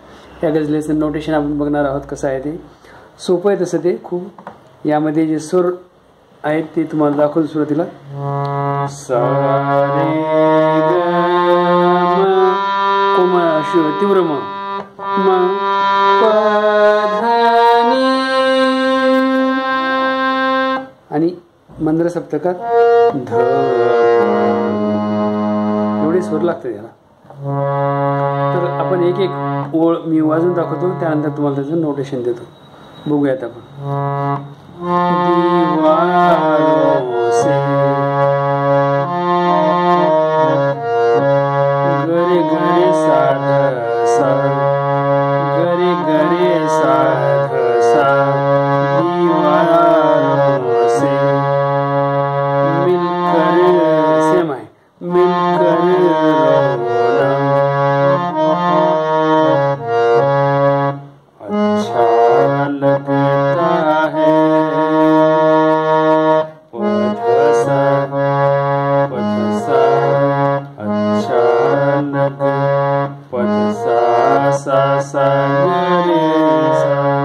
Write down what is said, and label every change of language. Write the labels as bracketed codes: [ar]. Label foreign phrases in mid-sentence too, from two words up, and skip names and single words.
[mr] या गझलेचं नोटेशन आपण बघणार आहोत कसं आहे ते। सोपं आहे तसं ते खूप। यामध्ये जे सूर आहेत ते तुम्हाला दाखवतो सुरुवातीला सा रे ग म कोमल तीव्र म प आणि मंद्र सप्तकात ध एवढे स्वर लागतात याला। तर आपण एक एक ओळ मी वाजून दाखवतो, त्यानंतर तुम्हाला त्याचं नोटेशन देतो। बघूयात आपण। [hi] दीवारों से गरे गरे साध सा गरे गरे साध सा दीवारों से मिलकर सेम है मिलकर रोना अच्छा लगता है पधसा अच्छा लग पधसा सा सा रे सा